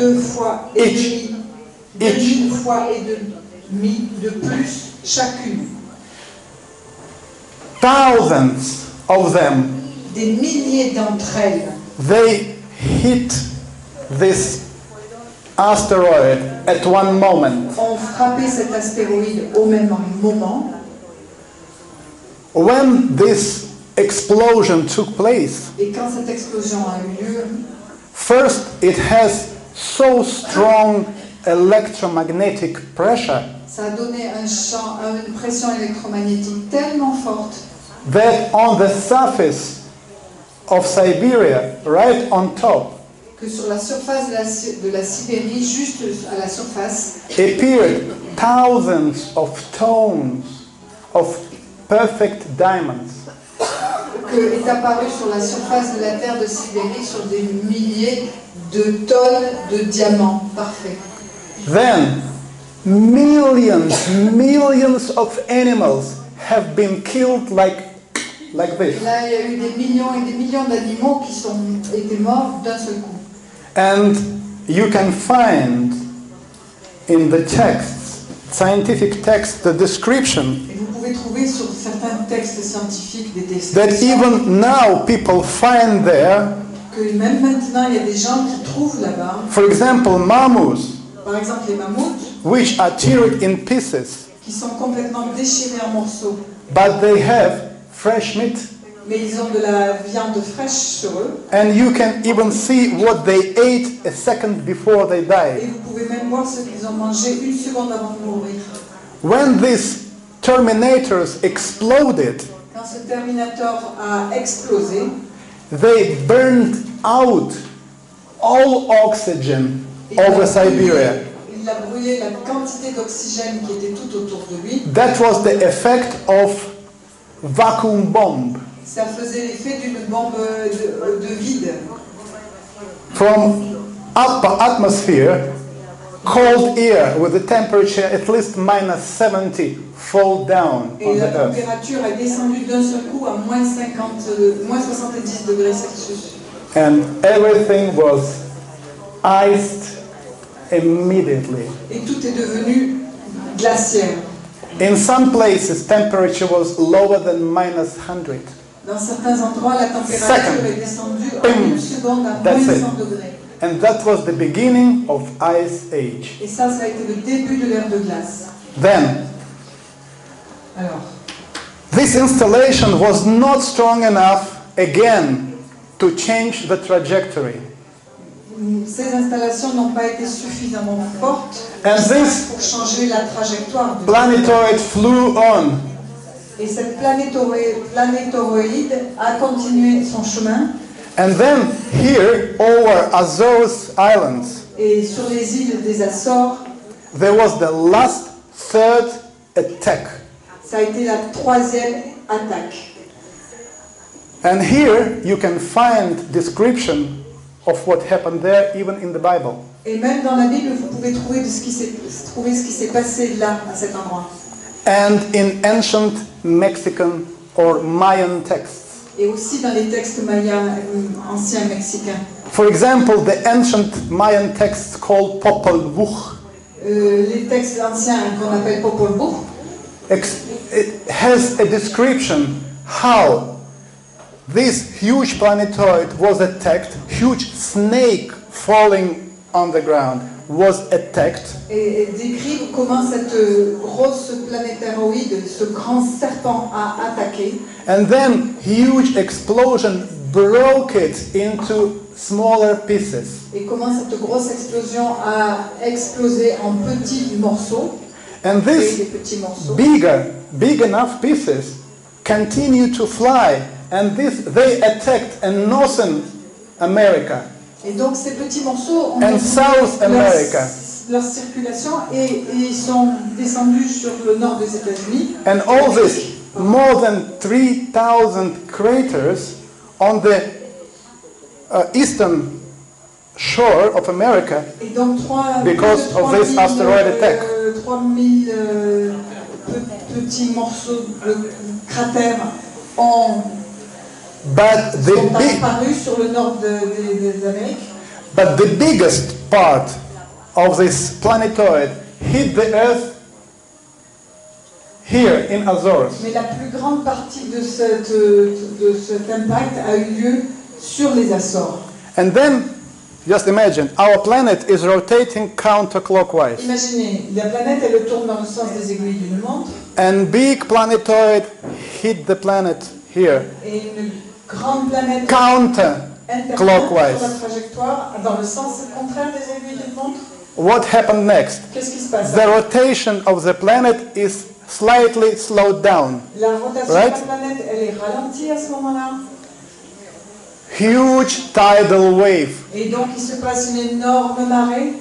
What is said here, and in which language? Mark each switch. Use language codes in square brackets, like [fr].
[fr] 2 fois et demi, 2000 fois et demi de plus chacune. [en] Thousands of them, [fr] Des milliers d'entre elles, [en] they hit this asteroid at one moment. [fr] ont frappé cet astéroïde au même moment. [en] When this explosion took place, [fr] Et quand cette explosion a eu lieu, [en] first it has so strong electromagnetic pressure [fr] ça a donné un champ, une pression électromagnétique tellement forte [en] that on the surface of Siberia, right on top, [fr] que sur la surface de la Sibérie, juste à la surface, [en] appeared thousands of tones of perfect diamonds. [fr] que est apparu sur la surface de la terre de Sibérie sur des milliers de tonnes de diamants parfaits. [en] Then millions of animals have been killed like this. [fr] Et là, il y a eu des millions et des millions d'animaux qui étaient morts d'un seul coup. [en] And you can find in the texts, scientific texts, the description [fr] Et vous pouvez trouver sur certains textes scientifiques des [en] that [fr] descriptions [en] even now people find there, [fr] que même maintenant, il y a des gens qui trouvent là-bas, [en] for example, mammoths, [fr] par exemple les mammouths, [en] which are teared in pieces, [fr] qui sont complètement déchirés en morceaux, [en] but they have fresh meat. [fr] mais ils ont de la viande fraîche sur eux. [en] And you can even see what they ate a second before they [fr] Et [en] died. [fr] vous pouvez même voir ce qu'ils ont mangé une seconde avant de mourir. [en] When these terminators exploded, [fr] Quand ce Terminator a explosé, [en] they burned out all oxygen over Siberia. [fr] il a brûlé la quantité d'oxygène qui était tout autour de lui. [en] That was the effect of vacuum bomb. [fr] Ça faisait l'effet d'une bombe de vide. [en] From upper atmosphere, cold air with a temperature at least minus 70 fall down on [fr] Et la [en] the earth. [fr] température est descendue d'un seul coup à moins 70 degrés Celsius. [en] And everything was iced immediately. [fr] Et tout est devenu glaciaire. [en] In some places, temperature was lower than minus 100. [fr] Dans certains endroits, la température est descendue en une seconde à [en] That's [fr] moins [en] it. [fr] 100 degrés. [en] And that was the beginning of Ice Age. [fr] Et ça a été le début de l'ère de glace. [en] Then, [fr] Alors, [en] this installation was not strong enough again to change the trajectory. [fr] ces installations n'ont pas été suffisamment fortes [en] And this [fr] pour changer la trajectoire du [en] planetoid flew on. [fr] Et cette planétoroïde a continué son chemin. [en] And then here, over Azores Islands, [fr] Et sur les îles des Açores, [en] there was the last third attack. [fr] ça a été la 3e attaque. [en] And here you can find description of what happened there even in the Bible. [fr] Et même dans la Bible, vous pouvez trouver ce qui s'est passé là, à cet endroit. [en] And in ancient Mexican or Mayan texts. [fr] Et aussi dans les textes mayas anciens mexicains. [en] For example, the ancient Mayan texts called Popol Vuh. [fr] Les textes anciens qu'on appelle Popol Vuh, [en] It has a description how this huge planetoid was attacked, huge snake falling on the ground was attacked. [fr] et décrivent comment cette grosse planétaroïde, ce grand serpent a attaqué. [en] And then huge explosion broke it into smaller pieces. [fr] Et comment cette grosse explosion a explosé en petits morceaux. [en] And [fr] Et [en] these [fr] des petits morceaux. [en] big enough pieces continue to fly, and they attacked in Northern America. [fr] Et donc ces petits morceaux ont [en] And South America. [fr] leur circulation et ils sont descendus sur le nord des États-Unis. [en] And all this, more than 3,000 craters on the eastern shore of America [fr] Et donc [en] because of this asteroid attack. [fr] 3000 petits morceaux de cratères sont apparus sur le nord des Amériques. [en] But the biggest part of this planetoid hit the Earth here in Azores. [fr] Mais la plus grande partie de cet impact a eu lieu sur les Açores. [en] And then, just imagine, our planet is rotating counterclockwise. [fr] Imaginez, la planète elle tourne dans le sens des aiguilles d'une montre. [en] And big planetoid hit the planet here. [fr] Et une grande planète [en] Counterclockwise. [fr] sur la trajectoire dans le sens contraire des aiguilles d'une montre. [en] What happened next? [fr] Qu'est-ce qui se passe? [en] The rotation of the planet is slightly slowed down. [fr] La rotation [en] Right? [fr] de la planète elle est ralentie à ce moment-là. [en] Huge tidal wave [fr] Et donc il se passe une énorme marée.